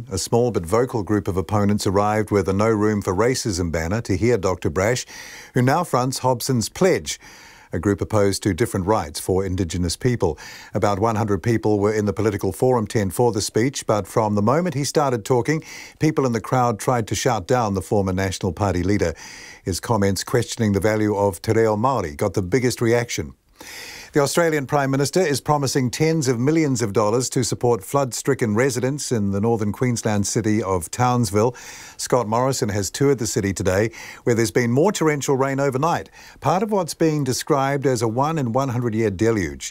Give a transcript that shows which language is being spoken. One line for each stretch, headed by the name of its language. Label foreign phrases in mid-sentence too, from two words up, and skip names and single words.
English: A small but vocal group of opponents arrived with a No Room for Racism banner to hear Dr Brash, who now fronts Hobson's Pledge, a group opposed to different rights for Indigenous people. About 100 people were in the political forum tent for the speech, but from the moment he started talking, people in the crowd tried to shout down the former National Party leader. His comments questioning the value of
Māori: te reo Māori
English: got the biggest reaction. The Australian Prime Minister is promising tens of millions of dollars to support flood-stricken residents in the northern Queensland city of Townsville. Scott Morrison has toured the city today, where there's been more torrential rain overnight, part of what's being described as a 1 in 100-year deluge.